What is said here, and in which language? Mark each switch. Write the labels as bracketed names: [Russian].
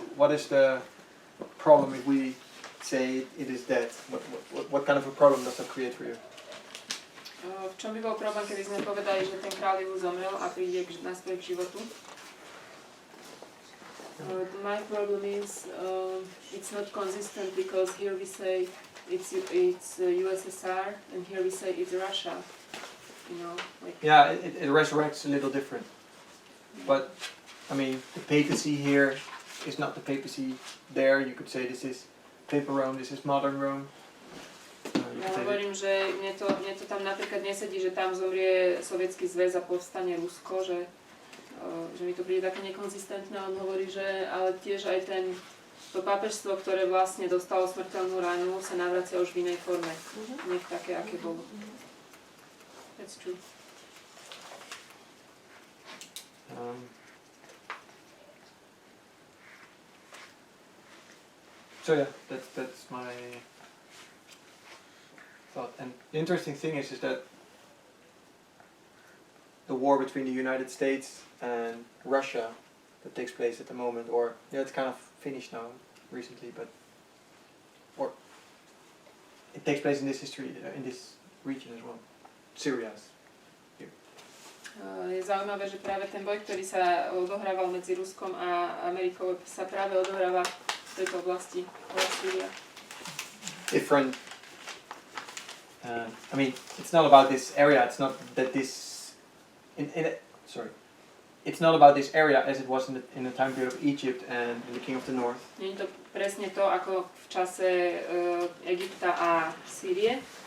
[English] What is the problem if we say it is dead? What kind of a problem does that create for you? [Slovak] V čom by bol problém, keby sme povedali, že ten kráľ už zomrel a príde naspäť k životu? [English] My problem is it's not consistent because here we say it's USSR and here we say it's Russia. You know, like Yeah, it resurrects a little different. But, I mean, the papacy here is not the papacy there. You could say this is Papal Rome, this is modern Rome. [Slovak] ja hovorím, že mne to tam napríklad nesedí, že tam zomrie Sovietsky zväz a povstane Rusko, že mi to príde také nekonzistentné. On hovorí, že ale tiež aj to pápežstvo, ktoré vlastne dostalo smrteľnú ránu, sa navracia už v inej forme. Nie v také, aké bolo. [English] That's true. So yeah, that's my thought. And the interesting thing is that the war between the United States and Russia that takes place at the moment, or yeah, it's kind of finished now recently, but or it takes place in this history in this region as well. Syria. [Slovak] Je zaujímavé, že práve ten boj, ktorý sa odohrával medzi Ruskom a Amerikou, sa práve odohráva v tejto oblasti, Syria. [English] Different. I mean, it's not about this area. It's not that this. It's not about this area as it was in the time period of Egypt and the King of the North. [Slovak] Nie je to presne to, ako v čase Egypta a Sýrie.